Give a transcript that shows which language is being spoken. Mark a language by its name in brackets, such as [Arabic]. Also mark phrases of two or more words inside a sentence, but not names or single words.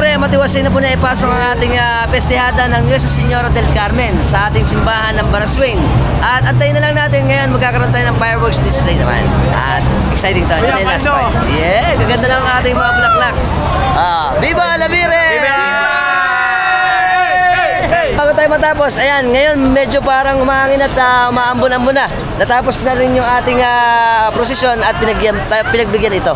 [Filipino] matiwasay na po na ipasok ang ating pestihada ng Nuestra Señora del Carmen sa ating simbahan ng Baraswain. At antayin na lang natin ngayon, magkakaroon tayo ng [English] fireworks display [Filipino] naman. At exciting to. Ito na yung [English] last part. [Filipino] Yeah, gaganda lang ang ating mga bulaklak. [Spanish] Viva la Virgen! Viva! [Filipino] Bago tayo matapos, ayan, ngayon medyo parang umahangin at umaambon-ambon na. Natapos na rin yung ating prosesyon at pinagbigyan ito.